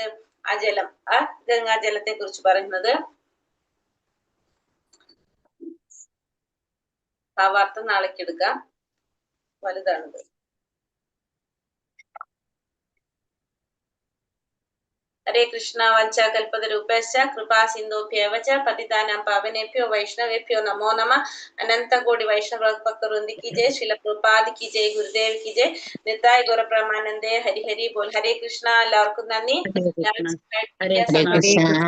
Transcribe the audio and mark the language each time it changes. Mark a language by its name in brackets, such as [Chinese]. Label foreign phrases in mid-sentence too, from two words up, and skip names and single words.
[Malayalam] ആ ജലം, ആ ഗംഗാജലത്തെ കുറിച്ച് പറയുന്നത്. ഭാവാർത്ഥം നാളേക്ക് എടുക്കാം, വലുതാണത്. ഹരേ കൃഷ്ണ. [Sanskrit] വഞ്ച കൽപതരൂപശ്ച കൃപാ സിന്ധുഭ്യവ ച പതിതാനാം പാവനേഭ്യോ വൈഷ്ണവേഭ്യോ നമോ നമഃ. [Hindi] अनंत कोटि वैष्णव भक्तवृंदी की जय, श्रील प्रभुपाद की जय, गुरुदेव की जय, [Bangla] নিতাই গৌর প্রমানন্দে, হরি হরি বোল. [Malayalam] ഹരേ കൃഷ്ണ. എല്ലാവർക്കും നന്ദി. ഹരേ കൃഷ്ണ. ഹരേ കൃഷ്ണ.